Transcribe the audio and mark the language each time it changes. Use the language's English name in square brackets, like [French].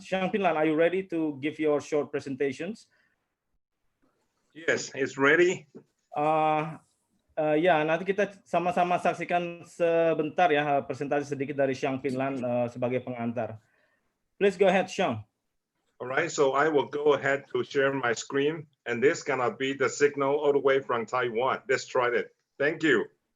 [English] Xiang Pinlan, are you ready to give your short presentations? Yes, it's ready. [Indonesian] Ya, nanti kita sama-sama saksikan sebentar ya presentasi sedikit dari Xiang Pinlan sebagai pengantar. [English] Please go ahead, Xiang. All right, so I will go ahead to share my screen, and this gonna be the signal all the way from Taiwan. Let's try it. Thank you.